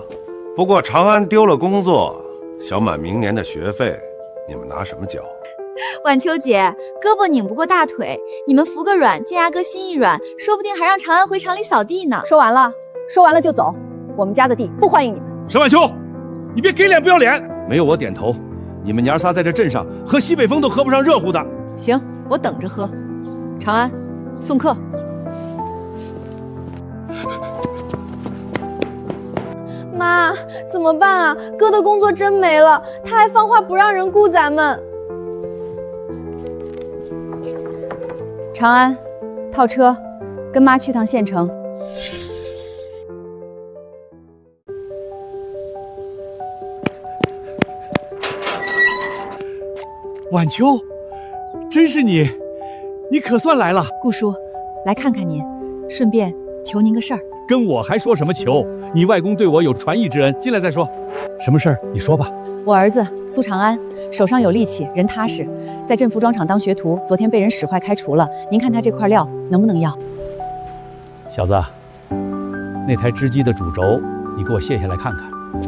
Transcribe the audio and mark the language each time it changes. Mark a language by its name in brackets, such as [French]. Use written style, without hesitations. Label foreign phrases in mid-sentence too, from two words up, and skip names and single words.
[Chinese] 不過长安丟了工作，小滿明年的學費，你們拿什麼交？晚秋姐，胳膊擰不過大腿，你們服個軟，建牙哥心一軟，說不定還讓長安回廠裡掃地呢。說完了就走，我們家的地不歡迎你們。沈晚秋，你別給臉不要臉！沒有我點頭，你們娘仨在這鎮上喝西北風都喝不上熱乎的。行，我等着喝。長安，送客。媽，怎麼辦啊？哥的工作真沒了，他還放話不讓人雇咱們。長安，套車，跟媽去趟縣城。晚秋，真是你，你可算來了。顧叔，來看看您，順便求您個事兒。跟我還說什麼求？你外公對我有傳義之恩，進來再說。什麼事兒？你說吧。我兒子蘇長安手上有力氣，人踏實，在鎮服裝廠當學徒，昨天被人使壞開除了。您看他這塊料能不能要？小子，那台織機的主軸，你給我卸下來看看。